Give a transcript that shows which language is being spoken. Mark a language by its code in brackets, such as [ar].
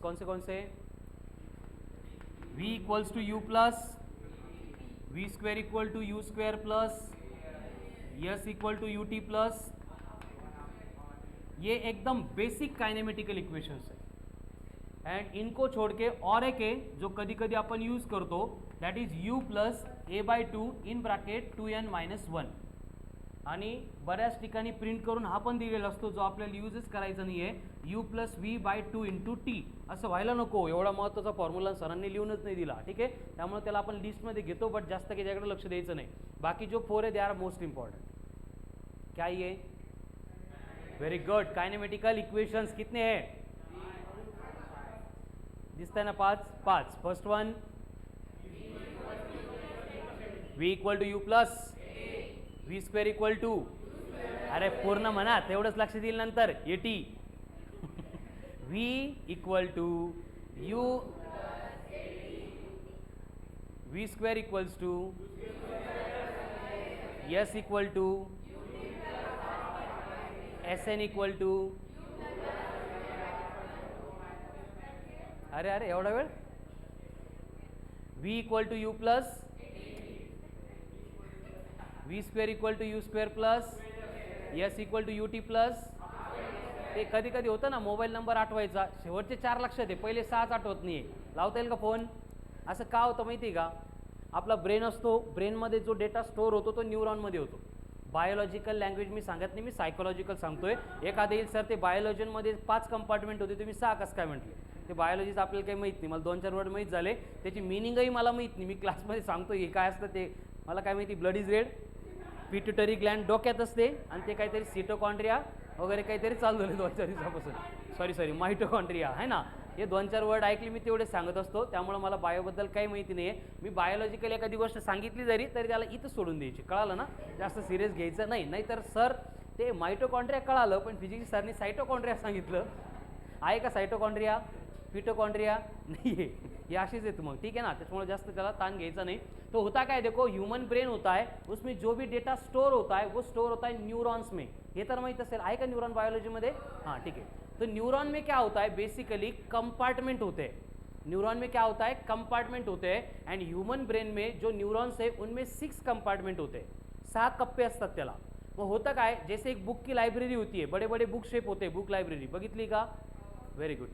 [en] कौन से v equals to u plus v square equal to u square plus s equal to u t plus. [hi] ये एकदम basic kinematical equations है. And इनको छोड़ के और एक है जो [mr] कधी कधी आपण यूज करतो, [en] That is u plus a by 2 in bracket 2n-1. [mr] आणि बऱ्याच ठिकाणी प्रिंट करून हा पण दिलेला असतो जो आपल्याला यूजच करायचा नाही आहे. u plus v bye 2 into T असं व्हायला नको. एवढा महत्त्वाचा फॉर्म्युला सरांनी लिहूनच नाही दिला. ठीक आहे, त्यामुळे त्याला आपण लिस्टमध्ये घेतो बट जास्त काही त्याकडे लक्ष द्यायचं नाही. [hi] बाकी जो 4 है [en] They are most important. [hi] क्या ये वेरी गुड. काइनेमेटिकल इक्वेशंस कितने हैं, दिसता है ना, 5. [en] first one v equal to u plus v square equal to, [mr] अरे पूर्ण म्हणा तेवढंच लक्ष देईल नंतर, [en] A t. v equal to u, v square equals to s equal to Sn equal to, अरे एवढा वेळ, v equal to u plus v square equal to u square plus s equal to u t plus. [mr] ते कधी कधी होतं ना, mobile number आठवायचा, शेवटचे 4 लक्षात आहे, पहिले 6च आठवत नाही आहे. लावता येईल का फोन. असं का होतं माहिती आहे का, आपला ब्रेन असतो, ब्रेनमध्ये जो डेटा स्टोअर होतो तो न्यूरॉनमध्ये होतो. बायोलॉजिकल लँग्वेज मी सांगत नाही, मी सायकोलॉजिकल सांगतोय. एखादे येईल सर ते बायोलॉजीमध्ये 5 कंपार्टमेंट होते, तुम्ही 6 कसं काय म्हटले. ते बायोलॉजीचं आपल्याला काही माहीत नाही, मला 2-4 वर्ड माहीत झाले, त्याची मिनिंगही मला माहीत नाही. मी क्लासमध्ये सांगतो हे काय असतं ते मला काय माहिती. [en] blood is red, [mr] pituitary Gland डोक्यात असते आणि ते काहीतरी सिटोकॉन्ड्रिया वगैरे काहीतरी चालू झाले 2-4 दिवसापासून. सॉरी मायटोकॉन्ड्रिया आहे ना. हे 2-4 वर्ड ऐकले मी तेवढे सांगत असतो, त्यामुळे मला बायोबद्दल काही माहिती नाही आहे. मी बायोलॉजिकल एखादी गोष्ट सांगितली जरी तरी त्याला इथं सोडून द्यायची, कळालं ना, जास्त सिरियस घ्यायचं नाही. नाहीतर सर ते मायटोकॉन्ड्रिया कळालं पण फिजिक्स सरनी सायटोकॉन्ड्रिया सांगितलं. आहे का सायटोकॉन्ड्रिया, पिटोकॉन्ड्रिया नाही आहे, ये अशीच येतं मग. [hi] ठीक है ना, [mr] त्याच्यामुळे जास्त त्याला ताण घ्यायचा नहीं. [hi] तो होता क्या है, देखो ह्यूमन ब्रेन होता है, उसमें जो भी डेटा स्टोर होता है वो स्टोर होता है न्यूरॉन्स में. [mr] हे तर माहीत असेल, आहे का न्यूरॉन बायोलॉजीमध्ये. [hi] हाँ ठीक है. तो न्यूरॉन में क्या होता है, बेसिकली कंपार्टमेंट होते हैं. न्यूरॉन में क्या होता है, कंपार्टमेंट होते हैं. एंड ह्यूमन ब्रेन में जो न्यूरॉन्स है उनमें 6 कंपार्टमेंट होते हैं, [mr] 6 कप्पे असतात त्याला. [hi] वो होता काय, जैसे एक बुक की लाइब्रेरी होती है, बड़े बड़े बुक शेप होते हैं, [mr] बुक लाइब्रेरी बघितली का. [hi] Very good.